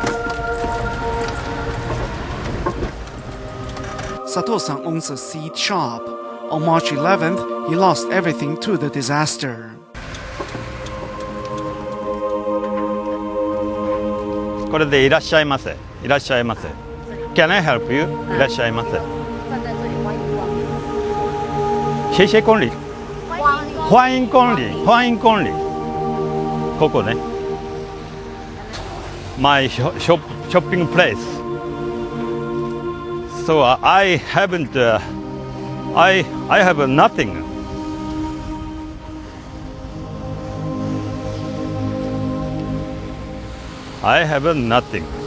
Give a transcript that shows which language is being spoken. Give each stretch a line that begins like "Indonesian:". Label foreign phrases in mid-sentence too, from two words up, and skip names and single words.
English: Sato-san owns a seed shop. On March 11th, he lost everything to the disaster. Can I help you?
Japanese: いらっしゃいませ。
Chinese: 谢谢光临。欢迎光臨。欢迎光臨。
Japanese: ここね。
English: My shopping place. So I haven't. I have nothing. I have nothing.